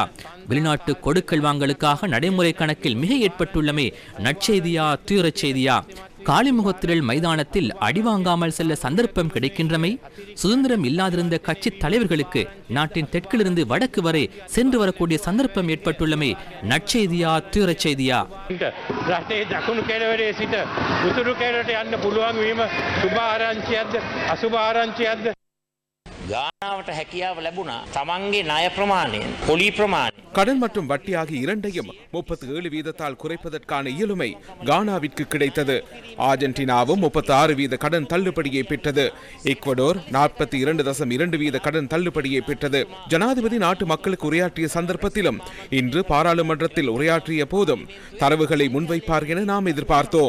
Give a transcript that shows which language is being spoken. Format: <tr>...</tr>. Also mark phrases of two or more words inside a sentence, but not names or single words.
<ta>வெளிநாட்டு கொடுக்கல் வாங்கலுக்காக நடைமுறை கணக்கில் மிக ஏற்பட்டுள்ளமே நற்செய்தியா துயரச் செய்தியா? காளிமுகத்திரல் மைதானத்தில் அடிவாங்காமல் செல்ல சந்தர்ப்பம் கிடைக்கின்றமை, சுதந்திரம் இல்லாதிருந்த கட்சி தலைவர்களுக்கு நாட்டின் தெற்கிலிருந்து வடக்கு வரை சென்று வரக்கூடிய சந்தர்ப்பம் ஏற்பட்டுள்ளமை நற்செய்தியா துயரச் செய்தியா?</ta> <si>රටේ දකුණු කෙළවරේ සිට උතුරු කෙළවරට යන්න පුළුවන් වීම සුභ ආරංචියක්ද අසුභ ආරංචියක්ද? ගානාවට හැකියාව ලැබුණා තමන්ගේ ණය ප්‍රමාණයෙන් පොලි ප්‍රමාණය</si> <ta>கடன் மற்றும் வட்டி ஆகிய இரண்டையும் 37 வீதத்தால் குறைப்பதற்கான இயலுமை கானாவிற்கு கிடைத்தது. ஆர்ஜென்டினாவும் 36 வீத கடன் தள்ளுபடியை பெற்றது. ஈக்வடோர் 42.2 வீத கடன் தள்ளுபடியை பெற்றது. ஜனாதிபதி நாட்டு மக்களுக்கு உரையாற்றிய சந்தர்ப்பத்திலும் இன்று பாராளுமன்றத்தில் உரையாற்றிய போதும் தரவுகளை முன்வைப்பார் என நாம் எதிர்பார்த்தோம்.</ta>